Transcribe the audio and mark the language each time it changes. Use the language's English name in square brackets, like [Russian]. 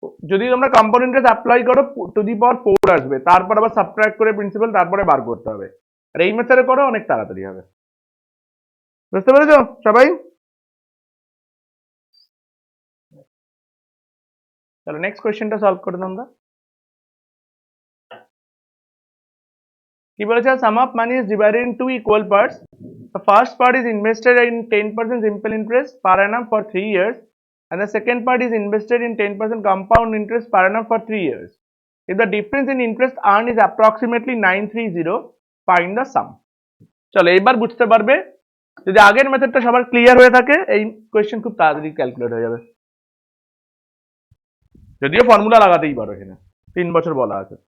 [Bangla] যদি তোমরা compound interest apply করো টু দি পাওয়ার 4 আসবে, তারপর আবার সাবট্রাক্ট করে প্রিন্সিপাল, তারপরে বার করতে হবে। আর এই মেথডে করো, অনেক তাড়াতাড়ি হবে। বুঝতে পেরেছো সবাই? তাহলে নেক্সট কোয়েশ্চেনটা সলভ করে দাও আমরা। কি বলেছে, [English] Sum of money is divided in 2 equal parts, the first part is invested in 10% simple interest per annum for 3 years, and the second part is invested in 10% compound interest per annum for 3 years. If the difference in interest earned is approximately 930, find the sum. [Bangla] চলো এবার বুঝতে পারবে, যদি আগের মেথডটা সবার clear হয়ে থাকে, এই কোয়েশ্চেন খুব তাড়াতাড়ি ক্যালকুলেট হয়ে যাবে। যদিও ফর্মুলা লাগাতেই পারো, এখানে 3 বছর বলা আছে।